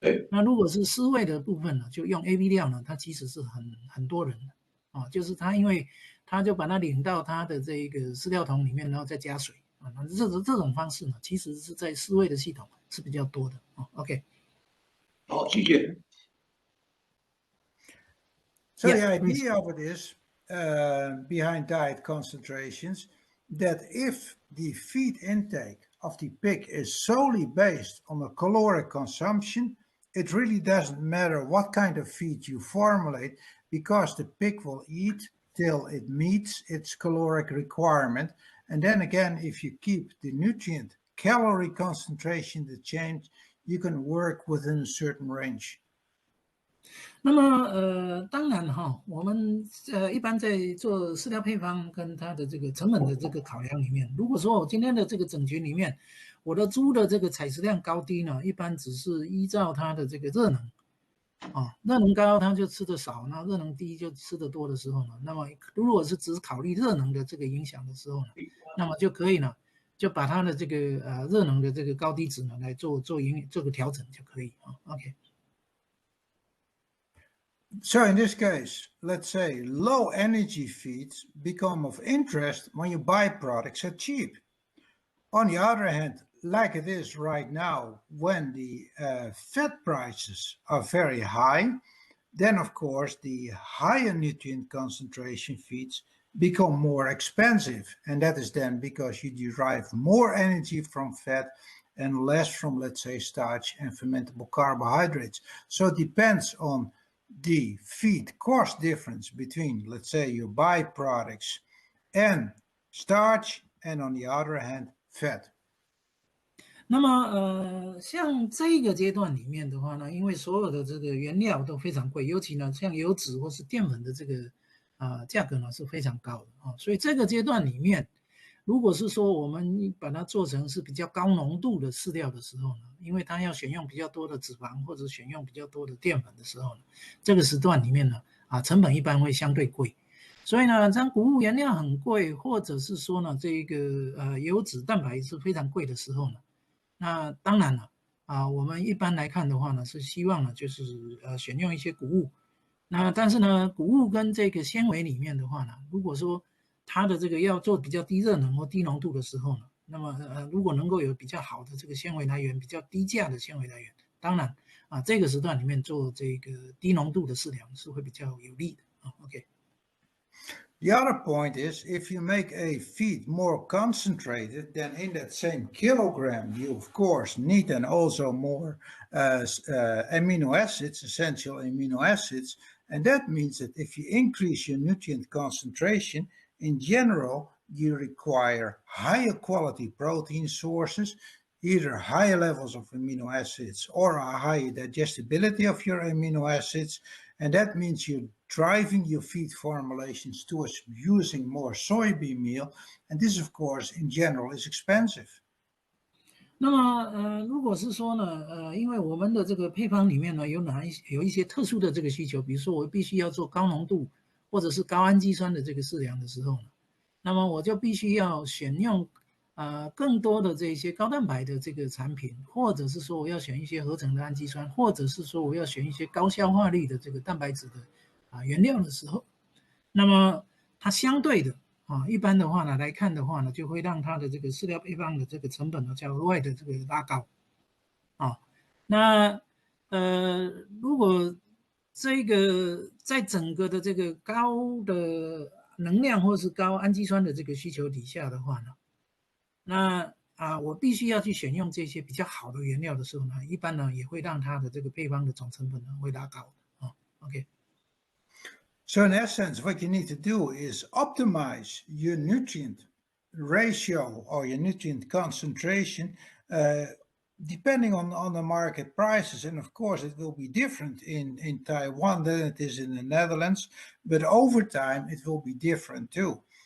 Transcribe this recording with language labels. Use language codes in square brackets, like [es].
[zh] 那如果是饲喂的部分呢，就用 AB 料呢，它其实是很多人的就是它因为它就把它拧到它的这个饲料桶里面，然后再加水这种方式呢，其实是在饲喂的系统是比较多的OK。好，谢谢。 [en] So the idea of it is behind diet concentrations that if the feed intake of the pig is solely based on the caloric consumption, it really doesn't matter what kind of feed you formulate because the pig will eat till it meets its caloric requirement. And then again, if you keep the nutrient calorie concentration the change, you can work within a certain range. [zh] 那么当然我们一般在做饲料配方跟它的这个成本的这个考量里面，如果说我今天的这个整群里面，我的猪的这个采食量高低呢，一般只是依照它的这个热能热能高它就吃的少，那热能低就吃的多的时候呢，那么如果是只考虑热能的这个影响的时候呢，那么就可以呢，就把它的这个热能的这个高低值呢来做个调整就可以OK。 [en] So in this case, let's say low energy feeds become of interest when your byproducts are cheap. On the other hand, like it is right now, when the fat prices are very high, then of course the higher nutrient concentration feeds become more expensive. And that is then because you derive more energy from fat and less from, let's say, starch and fermentable carbohydrates. So it depends on the feed cost difference between, let's say, your byproducts and starch, and on the other hand, fat. [zh] 那么像这个阶段里面的话呢，因为所有的这个原料都非常贵，尤其呢像油脂或是淀粉的这个价格呢是非常高的所以这个阶段里面，如果是说我们把它做成是比较高浓度的饲料的时候呢，因为它要选用比较多的脂肪或者选用比较多的淀粉的时候呢，这个时段里面呢成本一般会相对贵。所以呢，当谷物原料很贵，或者是说呢这个油脂蛋白是非常贵的时候呢，那当然了我们一般来看的话呢，是希望呢就是选用一些谷物。那但是呢，谷物跟这个纤维里面的话呢，如果说它的这个要做比较低热能或低浓度的时候呢，那么如果能够有比较好的这个纤维来源，比较低价的纤维来源，当然这个时段里面做这个低浓度的饲料是会比较有利的OK。 [en] The other point is, if you make a feed more concentrated, then in that same kilogram, you of course need then also more amino acids, essential amino acids. And that means that if you increase your nutrient concentration, in general, you require higher quality protein sources, either higher levels of amino acids or a higher digestibility of your amino acids. And that means you're driving your feed formulations towards using more soybean meal. And this, of course, in general is expensive. [zh] 那么如果是说呢因为我们的这个配方里面呢有一些特殊的这个需求，比如说我必须要做高浓度或者是高氨基酸的这个饲料的时候呢，那么我就必须要选用更多的这些高蛋白的这个产品，或者是说我要选一些合成的氨基酸，或者是说我要选一些高消化率的这个蛋白质的原料的时候，那么它相对的一般的话呢来看的话呢，就会让它的这个饲料配方的这个成本呢叫额外的这个拉高那如果这个在整个的这个高的能量或是高氨基酸的这个需求底下的话呢，那我必须要去选用这些比较好的原料的时候呢，一般呢也会让它的这个配方的总成本呢会拉高OK。 [en] So in essence, what you need to do is optimize your nutrient ratio or your nutrient concentration depending on the market prices. And of course, it will be different in Taiwan than it is in the Netherlands, but over time it will be different too.